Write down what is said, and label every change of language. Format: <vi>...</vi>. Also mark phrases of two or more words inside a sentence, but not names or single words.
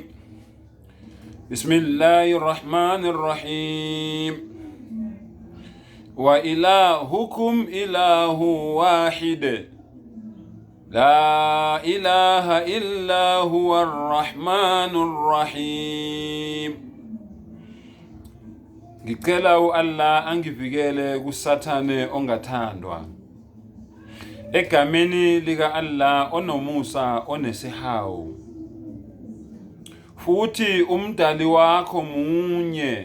<ar>بسم الله الرحمن الرحيم. وإلهكم إله واحد لا إله إلا هو الرحمن الرحيم.</ar> <zu>Ngicela Allah angivikele kusathane ongathandwa. Egameni lika Allah onomusa onesihawu. Futhi umdali wakho munye.</zu>